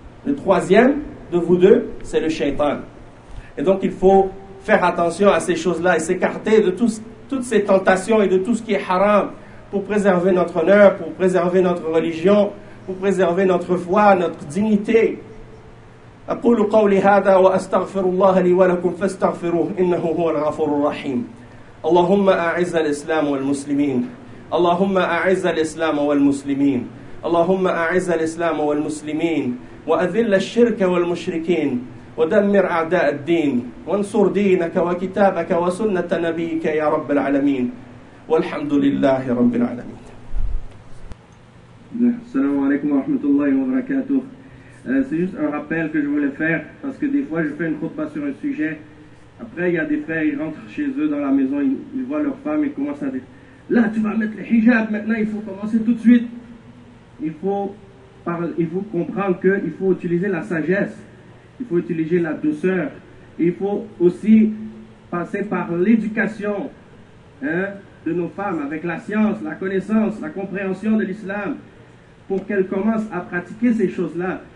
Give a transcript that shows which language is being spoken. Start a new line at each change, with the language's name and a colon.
French: Le troisième de vous deux, c'est le shaitan. Et donc, il faut faire attention à ces choses-là et s'écarter de toutes ces tentations et de tout ce qui est haram pour préserver notre honneur, pour préserver notre religion, pour préserver notre foi, notre dignité.
Arabic: أقول قولي هذا وأستغفر الله لي ولكم فاستغفروه إنه هو الغفور الرحيم اللهم أعز الإسلام والمسلمين اللهم أعز الإسلام والمسلمين اللهم أعز الإسلام والمسلمين وأذل الشرك والمشركين ودمر أعداء الدين وانصر دينك وكتابك وسنة نبيك يا رب العالمين والحمد لله رب العالمين السلام عليكم ورحمة الله وبركاته.
French: C'est juste un rappel que je voulais faire, parce que des fois je fais une khutba sur un sujet, après il y a des frères, ils rentrent chez eux dans la maison, ils voient leur femme, ils commencent à dire, là tu vas mettre le hijab, maintenant il faut commencer tout de suite. Il faut comprendre qu'il faut utiliser la sagesse, il faut utiliser la douceur, il faut aussi passer par l'éducation de nos femmes, avec la science, la connaissance, la compréhension de l'islam, pour qu'elles commencent à pratiquer ces choses-là.